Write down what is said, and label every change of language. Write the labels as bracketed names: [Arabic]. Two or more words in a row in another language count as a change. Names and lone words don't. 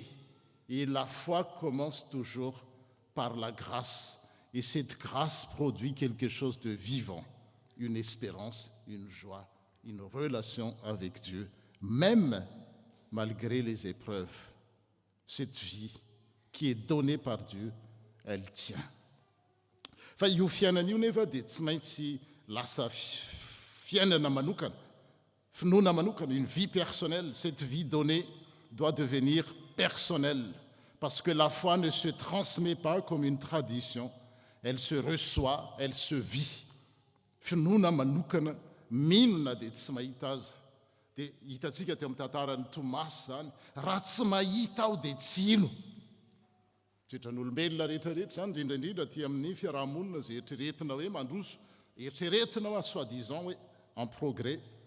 [French] Et la foi commence toujours par la grâce. Et cette grâce produit quelque chose de vivant, une espérance, une joie, une relation avec Dieu, même malgré les épreuves. Cette vie qui est donnée par Dieu, elle tient. [Malagasy] Fa io fiainana io nefa dia tsy maintsy lasa fiainana manokana, finoana manokana, [French] une vie personnelle. Cette vie donnée doit devenir personnelle, parce que la foi ne se transmet pas comme une tradition, elle se reçoit, elle se vit. [Malagasy] Finoana manokana, minona dia tsy mahita azy. Dia hitantsika teo amin'ny tantaran'ny Tomasy zany, raha tsy mahita aho dia tsy ino. Toetran'olombelona rehetrarehetra zany, indrindraindrindra ty amin'ny fiarahamonina zay eritreretina hoe mandroso, eritreretina hoe soi-disant hoe [French] en progrès.